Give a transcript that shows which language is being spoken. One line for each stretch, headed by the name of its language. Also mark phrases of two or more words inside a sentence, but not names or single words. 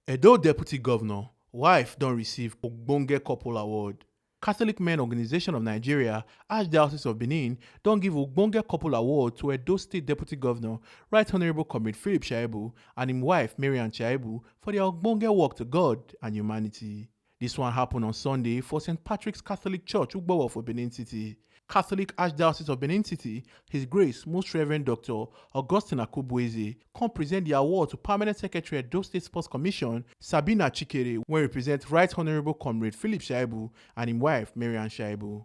Nigerian Pidgin: Edo Deputy Governor, wife don receive Ogbonge Couple Award. Catholic Men Organization of Nigeria, Archdiocese of Benin, don give Ogbonge Couple Award to Edo State Deputy Governor, Right Honourable Comrade Philip Shaibu and him wife Marian Shaibu for their Ogbonge work to God and humanity. This one happened on Sunday for St. Patrick's Catholic Church, Ugbowo for Benin City. Catholic Archdiocese of Benin City, His Grace Most Reverend Dr. Augustine Akubweze, come present the award to Permanent Secretary Edo State Sports Commission, Sabina Chikere, when represent Right Honourable Comrade Philip Shaibu and his wife Marian Shaibu.